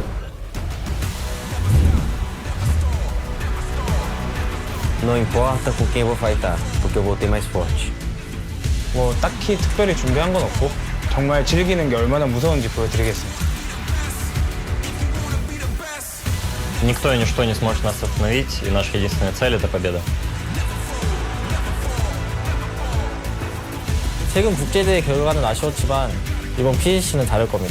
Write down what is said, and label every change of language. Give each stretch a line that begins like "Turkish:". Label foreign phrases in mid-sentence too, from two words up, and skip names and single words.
Portuguese: Não importa com quem eu vou fightar, porque eu vou ter mais forte.
Korean: 뭐 딱히 특별히 준비한 건 없고 정말 즐기는 게 얼마나 무서운지 보여드리겠습니다.
Russian: Никто и ничто не сможет нас остановить, и наша единственная цель — это победа.
Korean: 최근 국제대회 결과는 아쉬웠지만 이번 PGC는 다를 겁니다.